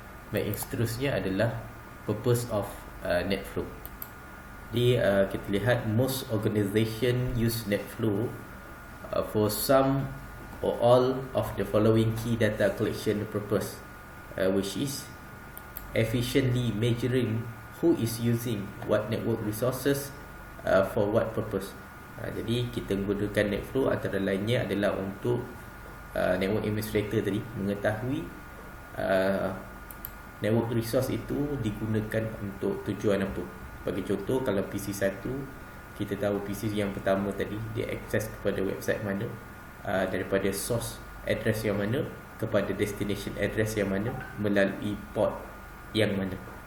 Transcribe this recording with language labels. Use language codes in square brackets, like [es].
[ms] Baik, yang seterusnya adalah [en] purpose of NetFlow. [ms] Jadi kita lihat [en] most organisation use NetFlow for some or all of the following key data collection purpose, which is efficiently measuring who is using what network resources for what purpose. [ms] Jadi kita menggunakan NetFlow antara lainnya adalah untuk network administrator tadi mengetahui network resource itu digunakan untuk tujuan apa. Bagi contoh, kalau PC 1, kita tahu PC yang pertama tadi dia akses kepada website mana, daripada source address yang mana kepada destination address yang mana, melalui port yang mana.